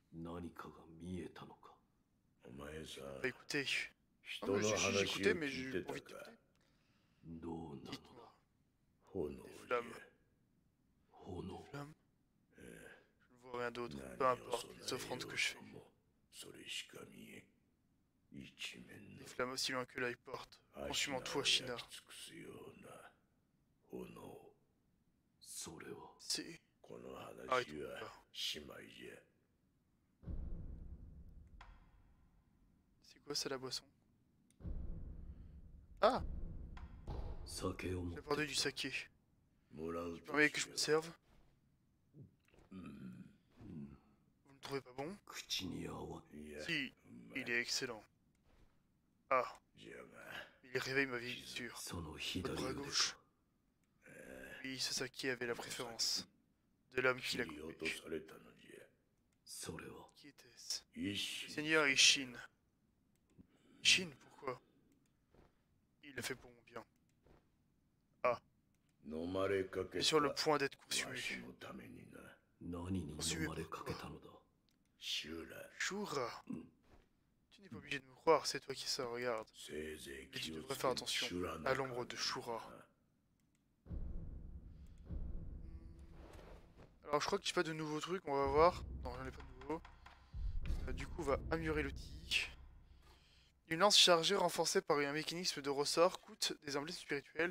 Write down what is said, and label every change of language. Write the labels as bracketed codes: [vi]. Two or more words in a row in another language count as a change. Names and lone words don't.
[fr] Bah écoutez. Non mais j'ai écouté mais j'ai pas envie d'écouter. Dites-moi. Des flammes. [ja] 炎 [fr] Flammes. Je ne vois rien d'autre. Peu importe les offrandes que je fais. [ja] それしか見えん一面 [fr] Des [ja] の [fr] flammes aussi loin que l'œil porte, [ja] 足 [fr] consumant [ja] を [fr] tout à [ja] 焼 [fr] China. [ja] き尽くすような炎それは [fr] C'est... [ja] この話 [fr] Arrêtons [ja] は [fr] là. [ja] しまいじゃ [fr] C'est quoi ça la boisson? Ah! [ja] 酒を持 [fr] J'ai [ja] っ [fr] apporté [ja] て [fr] du [ja] きた [fr] saké. [ja] もらう [fr] Tu [ja] と [fr] permets que [ja] し [fr] je [ja] よ [fr] me [ja] う [fr] serve? [ja] うん [fr] Vous ne trouvez pas bon? [ja] 口に合わんいや [fr] Si, [ja] うまい [fr] il est excellent. Ah, [ja] じゃが [fr] il réveille ma vieille blessure. [ja] その [fr] Votre [ja] 左 [fr] bras [ja] 腕 [fr] gauche. [ja] か [fr] Oui, ce saké avait la préférence de l'homme qui [ja] 切 [fr] l'a [ja] り落 [fr] coupé. [ja] とされたのじゃそれは [fr] Qui était-ce? [ja] 一 [fr] Le [ja] 心 [fr] Seigneur Ishin. Ishin, pourquoi? Il l'a fait pour mon bien. [ja] 飲まれかけ [fr] Il est sur le [ja] た [fr] point d'être [ja] わ [fr] consumé. [ja] しのためにな何に飲まれかけたのだシュラ [fr] Shura. Tu n'es pas obligé de me croire, c'est toi qui ça, regarde. [ja] せいぜい [fr] Mais tu [ja] 気を [fr] devrais [ja] つ [fr] faire [ja] け [fr] attention [ja] シュラ [fr] à [ja] の [fr] l'ombre de Shura. Alors je crois que j'ai pas de nouveaux trucs, on va voir. Non, j'en ai pas de nouveaux. Du coup, on va améliorer l'outil. Une lance chargée renforcée par un mécanisme de ressort coûte des emblèmes spirituels.